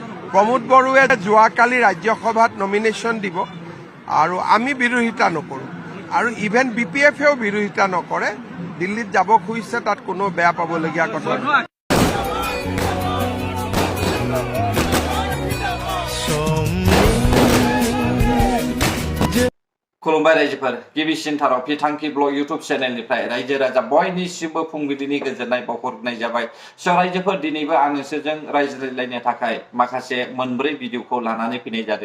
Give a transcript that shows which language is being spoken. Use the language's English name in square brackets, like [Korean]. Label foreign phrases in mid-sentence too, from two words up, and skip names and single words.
[Assamese] প্ৰমোদ বড়োৱে যোৱাকালি ৰাজ্যসভাত নমিনেশ্যন দিব আৰু আমি বিৰোধিতা নকৰোঁ আৰু ইভেন BPF-এও বিৰোধিতা নকৰে। দিল্লীত যাব খুজিছে, তাত কোনো বেয়া পাবলগীয়া কথা নহয়। [Bodo] खुलुमबाय रायजोफोर गिबिसिनथाराव बिथांखि ब्लग इउटुब चेनेलनिफ्राय रायजो राजा बयनिसिमबो फुंबिलिनि गोजोननाय बावहरनाय जाबाय। स' रायजोफोर दिनैबो आं नोंसोरजों रायज्लायलायनो थाखाय माखासे मोनब्रै भिडिअखौ लानानै फैनाय जादों।